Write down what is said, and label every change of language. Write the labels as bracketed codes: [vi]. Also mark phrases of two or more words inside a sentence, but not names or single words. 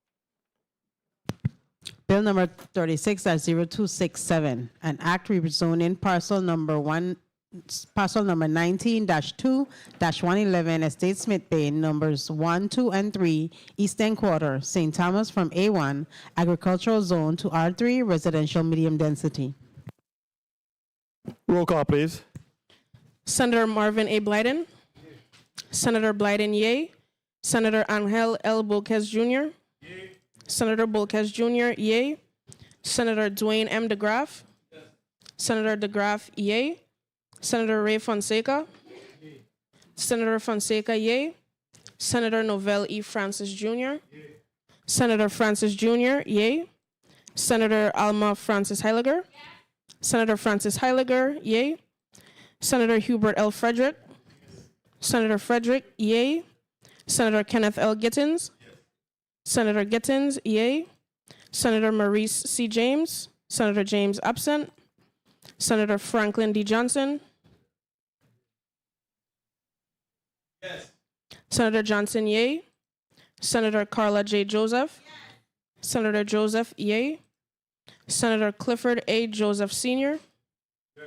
[en] Bill number 36-0267, an act rezoning parcel number 19-2-111 Estate Smith Bay, numbers 1, 2, and 3, Eastern Quarter, St. Thomas, from A1 agricultural zone to R3 residential medium density. Roll call, please. Senator Marvin A. Blyden. Senator Blyden, yay. Senator Angel L. Bolquez Jr. Senator Bolquez Jr., yay. Senator Dwayne M. DeGraff. Senator DeGraff, yay. Senator Ray Fonseca. Senator Fonseca, yay. Senator Novell E. Francis Jr. Senator Francis Jr., yay. Senator Alma Francis Heiliger. Senator Francis Heiliger, yay. Senator Hubert L. Frederick. Senator Frederick, yay. Senator Kenneth L. Gittins. Senator Gittins, yay. Senator Maurice C. James. Senator James absent. Senator Franklin D. Johnson. Yes. Senator Johnson, yay. Senator Carla J. Joseph. Yes. Senator Joseph, yay. Senator Clifford A. Joseph Sr. Yes.